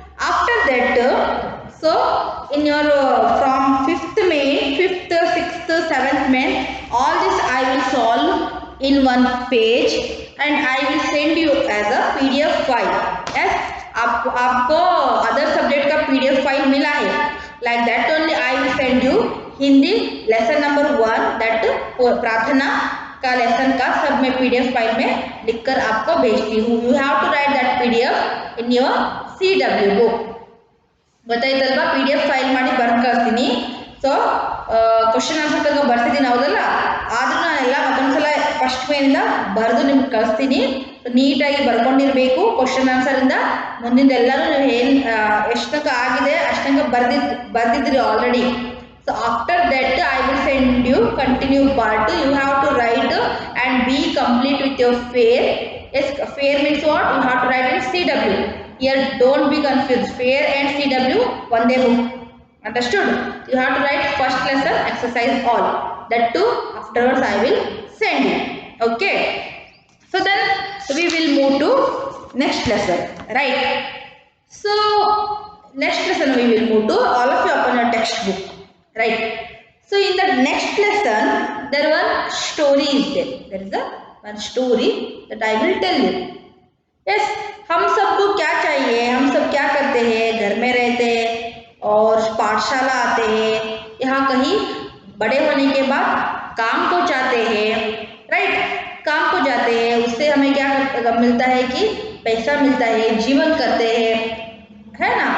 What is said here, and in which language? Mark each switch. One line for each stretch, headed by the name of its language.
English: After that so in your from 5th May, 5th, 6th, 7th May, all this I will solve in one page and I will send you as a PDF file.
Hindi: yes, आपको other subject का PDF file मिला है.
English: like that only I will send you
Hindi: Hindi lesson number 1 that प्रार्थना का lesson का सब मैं PDF file में लिखकर आपको भेजती हूँ.
English: You have to write that PDF in your CW book.
Kannada: ಗೊತ್ತಾಯ್ತಲ್ವಾ? PDF file ಮಾಡಿ ಬರ್ದು ಕಳಿಸ್ತೀನಿ. ಸೊ ಕ್ವಶನ್ ಆನ್ಸರ್ ತನಕ ಬರ್ತಿದ್ದೀನಿ, ಹೌದಲ್ಲ? ಆದ್ರೂ ನಾನೆಲ್ಲ ಮತ್ತೊಂದ್ಸಲ ಫಸ್ಟ್ ಮೇನಿಂದ ಬರೆದು ನಿಮ್ಗೆ ಕಳಿಸ್ತೀನಿ. ನೀಟಾಗಿ ಬರ್ಕೊಂಡಿರಬೇಕು. ಕ್ವಶನ್ ಆನ್ಸರಿಂದ ಮುಂದಿಂದ ಎಲ್ಲರೂ ನೀವು ಏನು ಎಷ್ಟು ತನಕ ಆಗಿದೆ ಅಷ್ಟಂಕ ಬರ್ದಿದ್ರಿ already.
English: So after that I will send you continue part. You have to write and be complete with your fair. Yes, fair means what? You have to write in CW. Here don't be confused. Fair and CW one day book. Understood? You have to write first lesson exercise all. That too afterwards I will send you. Okay. So then we will move to next lesson. Right. So next lesson we will move to all of you upon your textbook. Right. So in the next lesson there one story is there. There is a one story that I will tell you.
Hindi: Yes, हम सबको क्या चाहिए? हम सब क्या करते हैं? घर में रहते हैं और पाठशाला आते हैं. यहाँ कहीं बड़े होने के बाद काम को चाहते हैं. राइट, काम को जाते हैं, उससे हमें क्या मिलता है कि पैसा मिलता है, जीवन करते हैं, है ना?